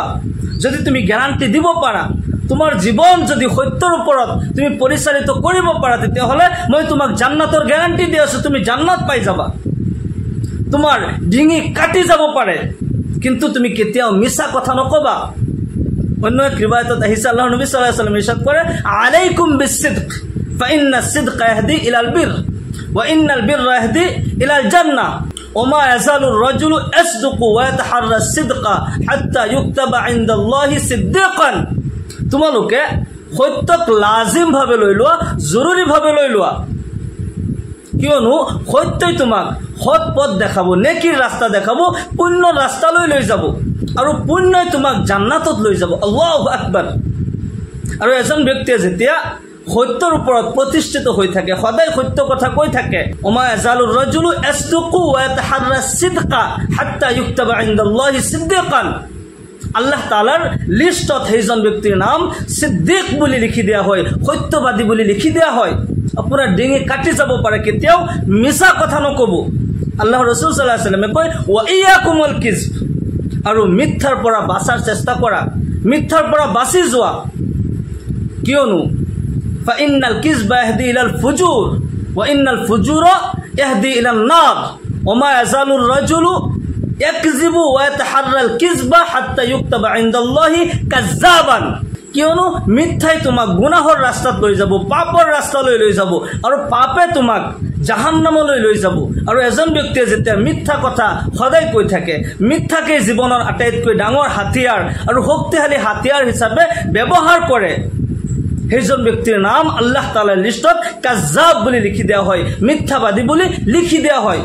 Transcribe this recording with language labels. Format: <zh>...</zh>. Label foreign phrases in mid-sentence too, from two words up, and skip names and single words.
<as>যদি তুমি গ্যাৰান্টি দিব পাৰা, তোমাৰ জীৱন যদি সত্যৰ ওপৰত তুমি পৰিচালিত কৰিব পাৰা, তেতিয়াহ'লে মই তোমাক জান্নাতৰ গ্যাৰান্টি দি আছো, তুমি জান্নাত পাই যাবা। তোমাৰ ডিঙি কাটি যাব পাৰে কিন্তু তুমি কেতিয়াও মিছা কথা নকবা। অন্য এক রিওয়ায়াতত আহিছে, আল্লাহৰ নবী</as> <ar>صلى الله عليه وسلم</ar> <as>ইরশাদ করে,</as> <ar>عليكم بالصدق فإن الصدق يهدي إلى البر وإن البر يهدي إلى الجنة وما يزال الرجل يصدق ويتحرى الصدق حتى يكتب عند الله صديقا.</ar> <as>তোমালোকে সত্যক লাজিম ভাবে লৈ লোৱা, জৰুৰী ভাবে লৈ লোৱা, কিয়নো সত্যই তোমাক সৎ পথ দেখাব, নেকিৰ ৰাস্তা দেখাব, পুণ্য ৰাস্তালৈ লৈ যাব আৰু পুণ্যই তোমাক জান্নাতত লৈ যাব।</as> <ar>الله أكبر.</ar> <as>আৰু এজন ব্যক্তিয়ে যেতিয়া সত্যৰ ওপৰত প্ৰতিষ্ঠিত হৈ থাকে, সদায় সত্য কথা কৈ থাকে,</as> <ar>وما يزال الرجل يصدق ويتحرى الصدق حتى يكتب عند الله صديقا.</ar> <as>আল্লাহ তাআলাৰ লিষ্টত সেইজন ব্যক্তিৰ নাম সিদ্দিক বুলি লিখি দিয়া হয়, সত্যবাদী বুলি লিখি দিয়া হয়। আপোনাৰ ডিঙি কাটি যাব পাৰে, কেতিয়াও মিছা কথা নকব। আল্লাহৰ ৰাসূল</as> <ar>صلى الله عليه وسلم</ar> <as>কয়,</as> <ar>وإياكم والكذب.</ar> <as>আৰু মিথ্যাৰ পৰা বাচাৰ চেষ্টা কৰা, মিথ্যাৰ পৰা বাচি যোৱা, কিয়নো</as> <ar>فإن الكذب يهدي إلى الفجور وإن الفجور يهدي إلى النار وما يزال الرجل يكذب ويتحرى الكذب حتى يكتب عند الله كذابا.</ar> <as>কিয়নো মিথ্যাই তোমাক গুনাহৰ ৰাস্তাত লৈ যাব, পাপৰ ৰাস্তালৈ লৈ যাব আৰু পাপে তোমাক জাহান্নামলৈ লৈ যাব। আৰু এজন ব্যক্তিয়ে যেতিয়া মিথ্যা কথা সদায় কৈ থাকে, মিথ্যাকে জীৱনৰ আটাইতকৈ ডাঙৰ হাতিয়াৰ আৰু শক্তিশালী হাতিয়াৰ হিচাপে ব্যৱহাৰ কৰে, সেইজন ব্যক্তিৰ নাম আল্লাহ তাআলাৰ লিষ্টত কাজ্জাব বুলি লিখি দিয়া হয়, মিথ্যাবাদী বুলি লিখি দিয়া হয়।</as>